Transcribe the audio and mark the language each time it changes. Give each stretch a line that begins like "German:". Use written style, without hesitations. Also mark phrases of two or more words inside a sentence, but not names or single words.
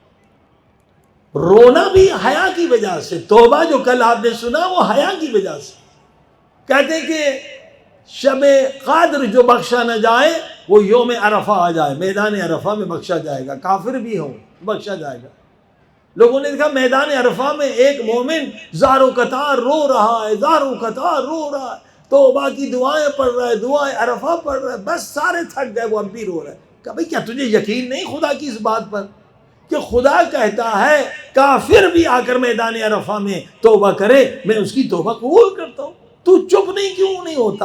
Urdu: رونا بھی حیا کی وجہ سے، توبہ جو کل آپ نے سنا وہ حیا کی وجہ سے۔ کہتے ہیں کہ شب قدر جو بخشا نہ جائے وہ یوم عرفہ آ جائے، میدان عرفہ میں بخشا جائے گا، کافر بھی ہو بخشا جائے گا۔ لوگوں نے دیکھا میدان عرفہ میں ایک مومن زار و قطار رو رہا ہے، زار و قطار رو رہا ہے، توبہ کی دعائیں پڑھ رہا ہے، دعائیں عرفہ پڑھ رہا ہے، بس سارے تھک گئے، وہ اب بھی رو رہا ہے۔ کہ بھئی کیا تجھے یقین نہیں خدا کی اس بات پر کہ خدا کہتا ہے کافر بھی آ کر میدان عرفہ میں توبہ کرے میں اس کی توبہ قبول کرتا ہوں، تو چپ نہیں کیوں نہیں ہوتا؟